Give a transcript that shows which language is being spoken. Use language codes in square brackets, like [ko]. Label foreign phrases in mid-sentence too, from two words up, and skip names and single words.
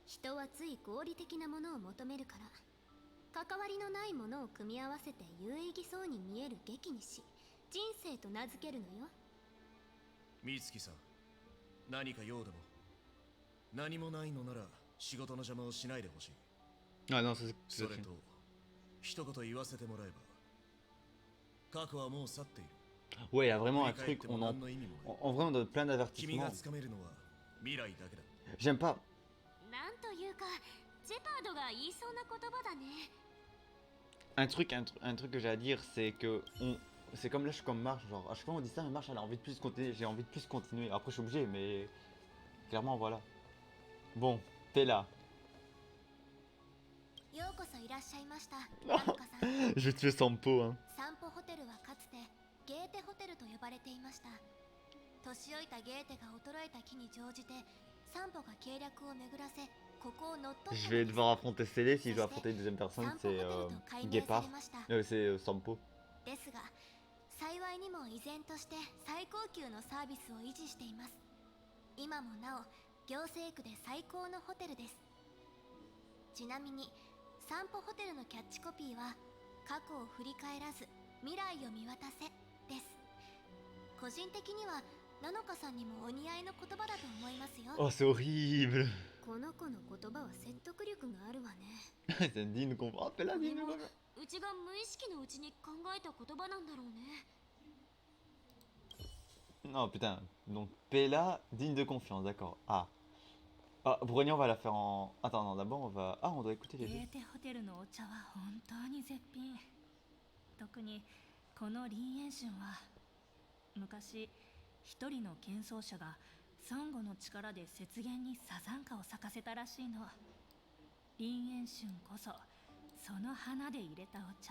[ja] 人はつい合理的なものを求めるから関わりのないものを組み合わせて有意義そうに見える劇にし人生と名付けるのよ。美月さん、何か用でも？何もないのなら仕事の邪魔をしないでほしい。 [fr] Ah non, c'est [ja] それと一言言わせてもらえば、過去はもう去っている。 [fr] Ouais, il y a vraiment un [ja] 振り返っ [fr] truc, [ja] ても [fr] on [ja] 何の意味もない。 [fr] en vrai on donne plein [ja] 君が [fr] d'avertissements. [ja] つかめるのは未来だけだ。 [fr] J'aime pas. [ja] なんというかジェパードが言いそうな言葉だね。 [fr] Un truc que j'ai à dire, c'est que c'est comme là, je suis comme Marche, genre à chaque fois on dit ça, mais Marche elle a envie de plus continuer, j'ai envie de plus continuer. Après je suis obligé, mais clairement voilà. Bon, t'es là. [ja] ようこそいらっしゃいました。ナノカさん。 [fr] Je vais tuer Sampo, hein. [ja] 散歩ホテルはかつてゲーテホテルと呼ばれていました。年老いたゲーテが衰えた木に乗じて散歩が計略を巡らせここを乗っ取った [fr] Je vais devoir affronter Célé si je dois affronter une deuxième personne, c'est Guépard. C'est Sampo. [ja] ですが幸いにも依然として最高級のサービスを維持しています。今もなお行政区で最高のホテルです。ちなみに散歩ホテルのキャッチコピーは過去を振り返らず未来を見渡せです。個人的にはナノカさんにもお似合いの言葉だと思いますよ。 [fr] Oh, c'est horrible. [ja] この子の言葉は説得力があるわね。 [fr] C'est digne qu'on va appeler la digne. [ja] うちが無意識のうちに考えた言葉なんだろうね。 [fr] Non, putain. Donc, Pella, digne de confiance, d'accord. Ah. Ah, Brognon, on va la faire en. Attends, non, d'abord, on va. Ah, on doit écouter les [ja] ゲ [fr] deux. [ja] ーテホテルのお茶は本当に絶品。特にこの林炎春は昔一人の剣奏者がサンゴの力で雪原にサザンカを咲かせたらしいの。林炎春こそその花で入れたお茶。